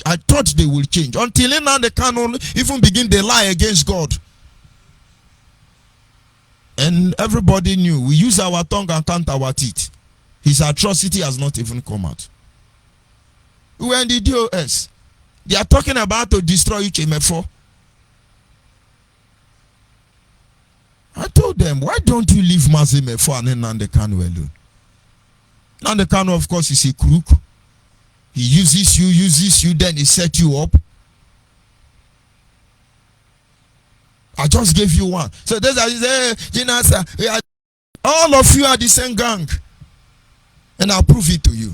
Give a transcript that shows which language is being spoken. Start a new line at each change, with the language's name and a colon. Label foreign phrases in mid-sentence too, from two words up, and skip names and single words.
English: I thought they will change. Until now they cannot even begin to lie against God. And everybody knew we use our tongue and count our teeth. His atrocity has not even come out. We were in the DOS. They are talking about to destroy Uche Mefo. I told them, why don't you leave Mazi Mefo and Nnamdi Kanu alone? Nnamdi Kanu, of course, is a crook. He uses you, then he set you up. I just gave you one. So there's all of you are the same gang. And I'll prove it to you.